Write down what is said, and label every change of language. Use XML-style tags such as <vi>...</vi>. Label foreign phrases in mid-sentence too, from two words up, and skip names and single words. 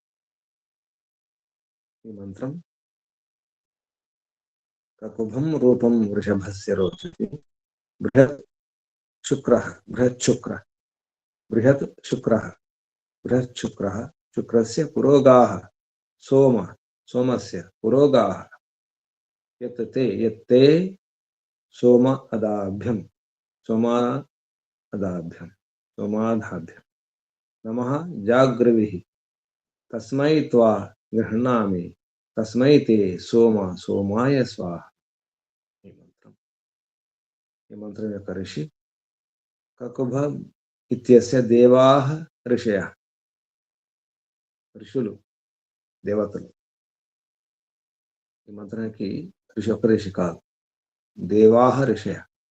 <te>ఈ మంత్రం</te> <sa>కకుభం రూపం వృషభస్య రోచతే. బృహత్ శుక్ర శుక్రస్య పురోగాః సోమస్య పురోగాః యత్తే सोम अदाभ्यम सोमादाभ्यम सोमाधाभ्यम नमः जाग्रविः तस्मै त्वा गृह्णामि तस्मै ते सोम सोमाय स्वाहा।</sa> <te>ఈ మంత్రం యొక్క ఋషి</te> <sa>కకుభ ఇత్యస్య దేవాః ఋషయః,</sa> <te>ఋషులు దేవతలు. ఈ మంత్రానికి ఋషి ఒక ఋషి కాదు,</te> <sa>దేవాః ఋషయః.</sa>